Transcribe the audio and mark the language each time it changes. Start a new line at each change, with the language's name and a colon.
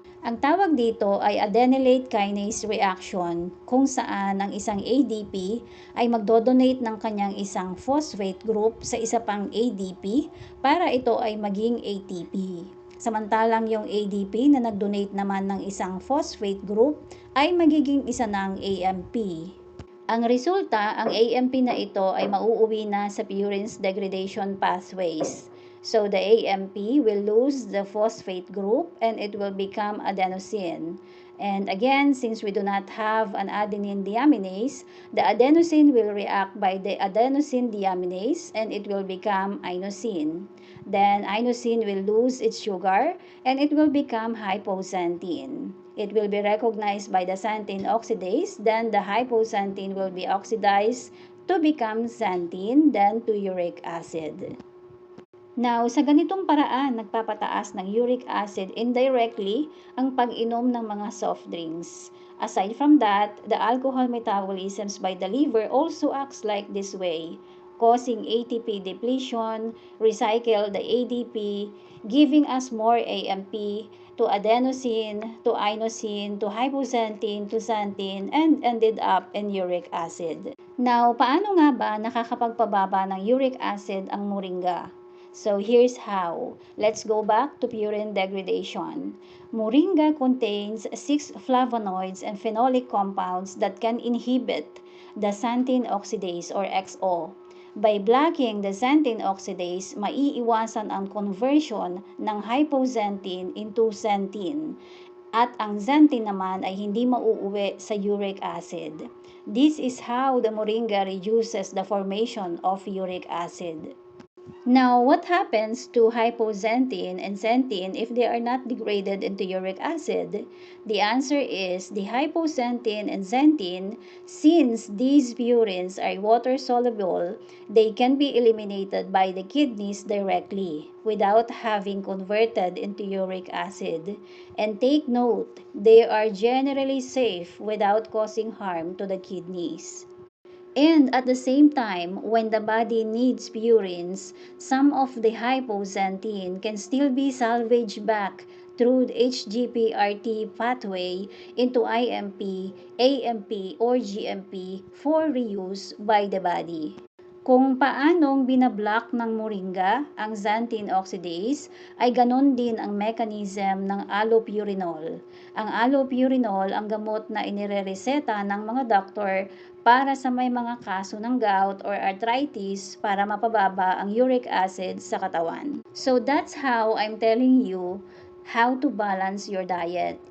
Filipino: Ang tawag dito ay adenylate kinase reaction, kung saan ang isang ADP ay magdodonate ng kanyang isang phosphate group sa isa pang ADP para ito ay maging ATP. Samantalang yung ADP na nag-donate naman ng isang phosphate group ay magiging isa ng AMP. Ang resulta, ang AMP na ito ay mauuwi na sa purines degradation pathways.
English: So the AMP will lose the phosphate group and it will become adenosine. And again, since we do not have an adenine deaminase, the adenosine will react by the adenosine deaminase and it will become inosine. Then inosine will lose its sugar and it will become hypoxanthine. It will be recognized by the xanthine oxidase, then the hypoxanthine will be oxidized to become xanthine, then to uric acid.
Filipino: Now, sa ganitong paraan, nagpapataas ng uric acid indirectly ang pag-inom ng mga soft drinks.
English: Aside from that, the alcohol metabolisms by the liver also acts like this way, causing ATP depletion, recycle the ADP, giving us more AMP, to adenosine, to inosine, to hypoxanthine, to xanthine, and ended up in uric acid.
Filipino: Now, paano nga ba nakakapagpababa ng uric acid ang moringa?
English: So here's how. Let's go back to purine degradation. Moringa contains 6 flavonoids and phenolic compounds that can inhibit the xanthine oxidase or XO. By blocking the xanthine oxidase,
Filipino: maiiwasan ang conversion ng hypoxanthine into xanthine. At ang xanthine naman ay hindi mauuwi sa uric acid.
English: This is how the moringa reduces the formation of uric acid. Now, what happens to hypoxanthine and xanthine if they are not degraded into uric acid? The answer is the hypoxanthine and xanthine, since these purines are water-soluble, they can be eliminated by the kidneys directly without having converted into uric acid. And take note, they are generally safe without causing harm to the kidneys. And at the same time, when the body needs purines, some of the hypoxanthine can still be salvaged back through the HGPRT pathway into IMP, AMP, or GMP for reuse by the body.
Filipino: Kung paanong binablock ng moringa ang xanthine oxidase, ay ganon din ang mechanism ng allopurinol. Ang allopurinol ang gamot na inirereseta ng mga doktor para sa may mga kaso ng gout or arthritis para mapababa ang uric acid sa katawan.
English: So that's how I'm telling you how to balance your diet.